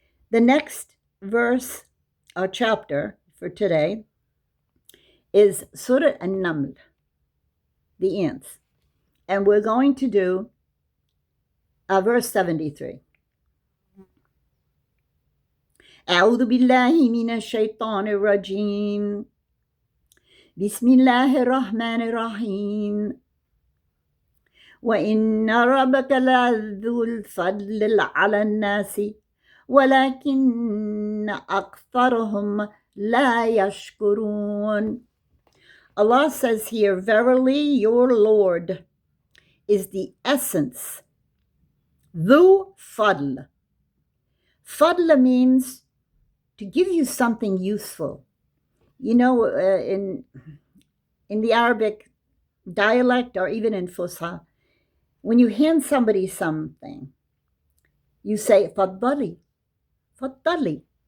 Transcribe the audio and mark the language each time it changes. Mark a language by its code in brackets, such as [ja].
[en] The next verse or chapter for today is Surah An-Naml, the ants. And we're going to do verse 73. [ar] أعوذ بالله من الشيطان الرجيم بسم الله الرحمن الرحيم وإن ربك لذو الفضل على الناس ولكن أكثرهم لا يشكرون. [en] Allah says here, verily your Lord is the essence. Dhu fadl. Fadl means to give you something useful. You know, in the Arabic dialect or even in Fusha, when you hand somebody something, you say, Faddali, Faddali.